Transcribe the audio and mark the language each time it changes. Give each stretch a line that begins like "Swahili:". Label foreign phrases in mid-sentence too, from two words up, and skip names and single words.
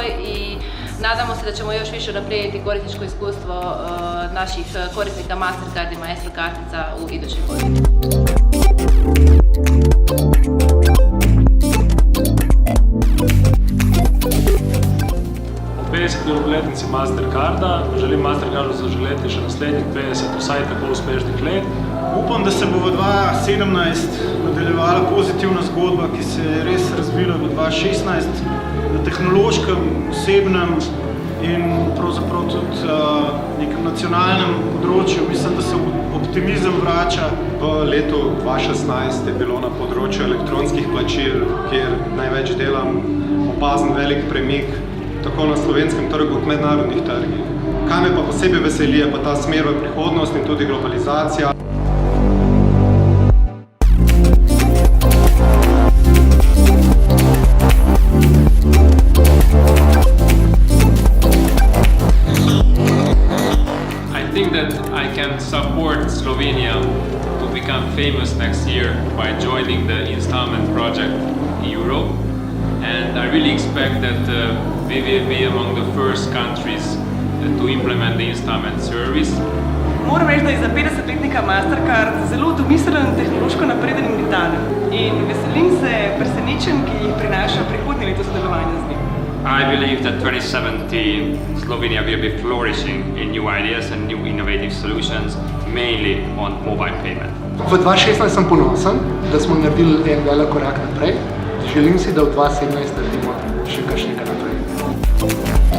Croatian: i nadamo se da ćemo još više unaprijediti korisničko iskustvo naših korisnika Mastercard i Maestro kartica u idućoj godini.
Slovenian: U 50. obletnici Mastercarda želim Mastercardu zaželeti še naslednjih 50 vsaj tako uspešnih let. Upam, da se bo v 2017 nadaljevala pozitivna zgodba, ki se je res razvila v 2016 na tehnološkem, osebnem in pravzaprav tudi nekem nacionalnem področju. Mislim, da se optimizem vrača. V letu 2016 je bilo na področju elektronskih plačil, kjer največ delam, opazen velik premik tako na slovenskem trgu kot mednarodnih trgih. Kaj me pa posebej veseli, je pa ta smer v prihodnost in tudi globalizacija.
English: I think that I can support Slovenia to become famous next year by joining the installment project in Europe. And I really expect that we will be among the first countries to implement the installment service.
Slovenian: Moram reči, da je za 50-letnika Mastercard zelo domiselen, tehnološko napreden in vitalen. In veselim se presenečenj, ki jih prinaša prihodnje leto sodelovanja z njim.
English: I believe that 2017 Slovenia will be flourishing in new ideas and new innovative solutions, mainly on mobile payment.
Slovenian: V 2016 sem ponosen, da smo naredili en velik korak naprej. Želim si, da v 2017 naredimo še kakšnega naprej.